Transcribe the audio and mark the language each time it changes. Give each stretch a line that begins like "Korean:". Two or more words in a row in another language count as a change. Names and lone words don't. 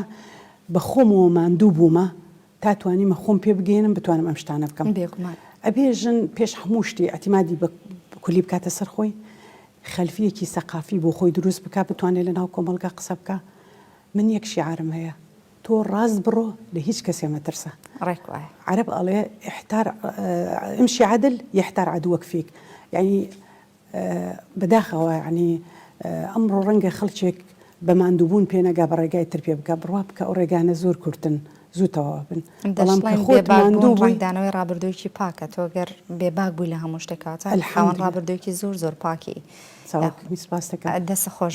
Central Kurdish: بە خۆمەوە ماندوو بوومە تا توانیمە خۆم پێ بگەێنم بتوانم ئەم شتانە بکەم ئەبێ ژن پێش هەموو شتی ئەتیمادی بە کولی بکاتە سەر خۆی خەلفیەکی سەقافی بۆ خۆی دروست بکە بتوانێت لە ناو کۆمەلگا قسە بکە من یەک شیعارم هەیە تۆ ڕاست بڕۆ لە هیچ کەسێ مەترسە عەرەب ئەڵێ
Arabic: امشي عدل يحتار عدوك فيك
Central Kurdish: يعني بەداخەوە ینی ئەمڕۆ ڕەنگە خەڵکێک بە ماندووبوون پێنەگا بە ڕێگای تر پێ بکە بڕوا بکە ئەو ڕێگانە زۆر کورتن زووتەوە بن بەڵام خۆت ڕنگدانەوەی ڕابردوویکی پاکە تۆ گەر بێباک بووی لە هەموو شتێکاتە خاوەن ڕابردوویکی زۆر پاکی دەستە خۆش